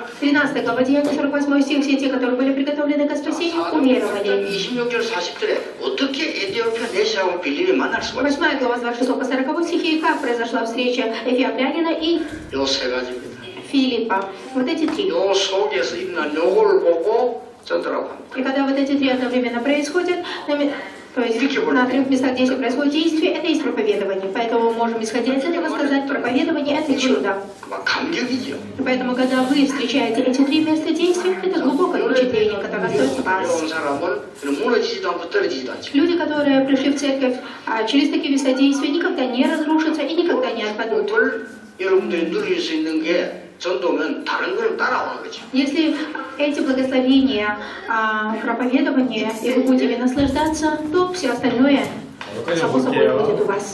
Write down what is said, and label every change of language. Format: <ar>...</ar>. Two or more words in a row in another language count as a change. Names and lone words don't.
<ru>13 глава Деяния, 48 стих, все те, которые были приготовлены к спасению, уверовали.</ru> <ko>26절 40절에 어떻게 에티오피아 내시하고 빌립이 만날 수가 있습니까?</ko> <ru>8 глава с 26 по 40 стихе, как произошла встреча Эфиоплянина и</ru> <ko>요 세 가지입니다.</ko> <ru>Филиппа. Вот эти три.</ru> <ko>요 속에서 일어난 요걸 보고 전도라고 합니다.</ko> <ru>И когда вот эти три одновременно происходят, то есть на трех местах действия происходит действие, это есть проповедование. Поэтому мы можем, исходя из этого, сказать, проповедование – это чудо.</ru> <ko>막 감격이죠.</ko> <ru>И поэтому, когда вы встречаете эти три места действия, это глубокое впечатление, которое остается в вас.</ru> <ko>온 사람은 무너지지도 않고 떨어지지도 않죠.</ko> <ru>Люди, которые пришли в церковь через такие места действия, никогда не разрушатся и никогда не отпадут.</ru> <ko>그걸 여러분들이 누릴 수 있는 게 전도면 다른 거는 따라오는 거죠.</ko> <ru>Если эти благословения проповедования, и вы будете ими наслаждаться, то все остальное само собой будет у вас.</ru>